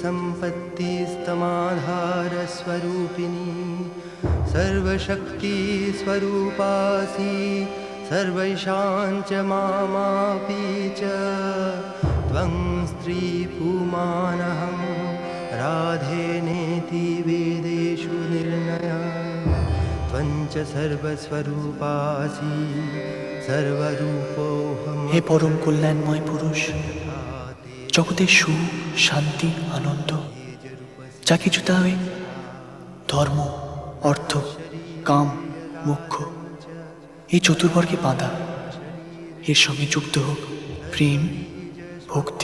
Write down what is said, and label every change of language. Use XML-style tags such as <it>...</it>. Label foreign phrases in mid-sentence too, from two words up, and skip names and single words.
<sa>सम्पत्तिस्तमाधारस्वरूपिणी सर्वशक्तिस्वरूपासि सर्वैषां च मामापि च त्वं स्त्रीपुमानहं राधेनेति वेदेषु निर्णयः त्वञ्च सर्वस्वरूपासि सर्वरूपोऽहं।</sa> <bn>হে পরম কল্যাণময় পুরুষ, জগতের সুখ, শান্তি, আনন্দ যা কিছু তা ওই ধর্ম, অর্থ, কাম, মোক্ষ এই চতুর্বর্গে বাঁধা। এর সঙ্গে যুক্ত হোক প্রেম, ভক্তি।</bn>